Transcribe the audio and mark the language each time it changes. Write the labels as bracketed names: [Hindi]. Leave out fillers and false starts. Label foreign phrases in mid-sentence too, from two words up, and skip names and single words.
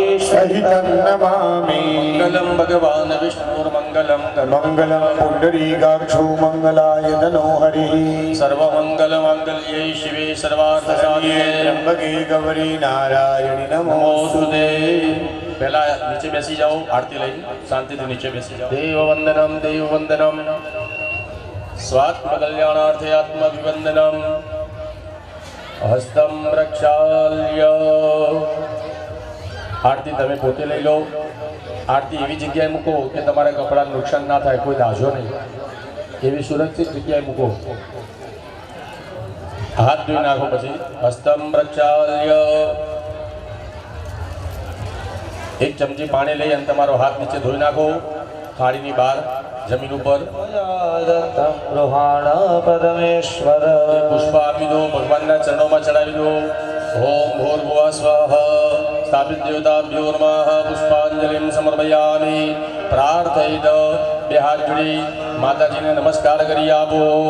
[Sanskrit] सहितं नमामि मङ्गलं भगवान् विष्णुर्मङ्गलं मङ्गलं पुण्डरीकाक्षो मङ्गलाय तनो हरिः सर्वमङ्गलमाङ्गल्ये शिवे सर्वार्थसाधिके त्र्यंबके गौरी नारायणी नमोस्तुते। [Gujarati] પહેલા નીચે બેસી જાઓ, આરતી લઈ [Hindi] शांति से [Gujarati] નીચે બેસી જાઓ। [Sanskrit] देव वंदनम स्वात्म कल्याणार्थे आत्मविवंदनम हस्तम प्रक्षाल्य। [Gujarati] આરતી તમે પોતે લઈ લો। આરતી એવી જગ્યાએ મૂકો કે તમારે કપડા નુકસાન ના થાય, કોઈ દાઝો નહીં, એવી સુરક્ષિત જગ્યાએ મૂકો। હાથ ધોઈ નાખો પછી [Sanskrit] हस्तम प्रक्षाल्य। [Gujarati] એક ચમચી પાણી લઈ અને તમારો હાથ નીચે ધોઈ નાખો, થાળીની બહાર જમીન પર પરમેશ્વર પુષ્પ આપી દો, ભગવાન [Hindi] चरणों में [Gujarati] ચઢાવી દો। [Sanskrit] ओम भूर्भुवः स्वाहा। स्थापित देवताभ्यो नमः। पुष्पांजलिं समर्पयामि। [Gujarati] પ્રાર્થયિત બે હાથ જોડી માતાજી ને નમસ્કાર કરી આપો।